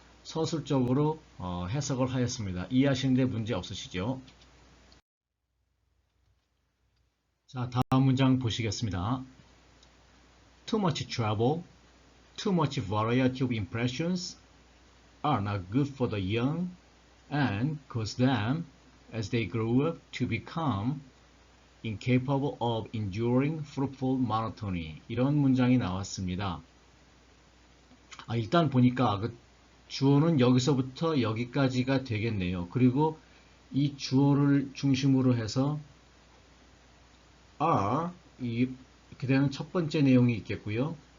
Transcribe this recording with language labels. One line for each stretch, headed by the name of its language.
Korean: 서술적으로 해석을 하였습니다. 이해하시는데 문제 없으시죠? 자, 다음 문장 보시겠습니다.
English: Too much travel, too much variety of impressions are not good for the young and cause them, as they grow up, to become incapable of enduring fruitful monotony.
Korean: 이런 문장이 나왔습니다. 일단 보니까 그 주어는 여기서부터 여기까지가 되겠네요. 그리고 이 주어를 중심으로 해서 are 이렇게 되는 첫 번째 내용이 있겠고요.